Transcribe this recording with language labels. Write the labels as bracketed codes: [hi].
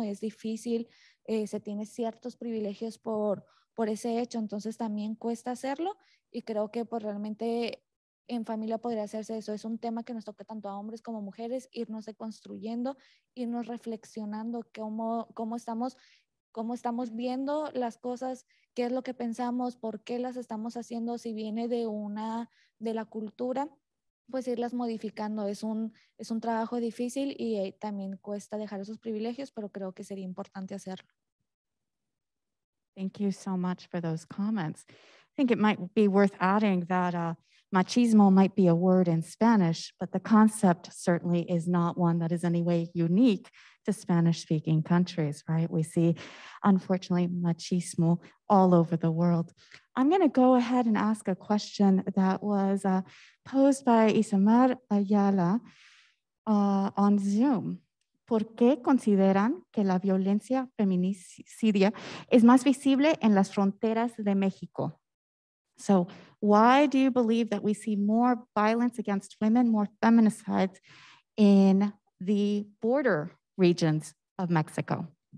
[es] Es difícil, se tiene ciertos privilegios por ese hecho, entonces también cuesta hacerlo, y creo que pues realmente en familia podría hacerse eso. Es un tema que nos toca tanto a hombres como mujeres, irnos deconstruyendo, irnos reflexionando cómo estamos viendo las cosas, qué es lo que pensamos, por qué las estamos haciendo, si viene de la cultura, pues irlas modificando. Es un trabajo difícil y también cuesta dejar esos privilegios, pero creo que sería importante hacerlo. [en] Thank you so much for those comments. I think it might be worth adding that machismo might be a word in Spanish, but the concept certainly is not one that is any way unique to Spanish-speaking countries, right? We see, unfortunately, machismo all over the world. I'm going to go ahead and ask a question that was posed by Isamar Ayala on Zoom. [es] ¿Por qué consideran que la violencia feminicidia es más visible en las fronteras de México? [en] So why do you believe that we see more violence against women, more feminicides in the border regions of Mexico?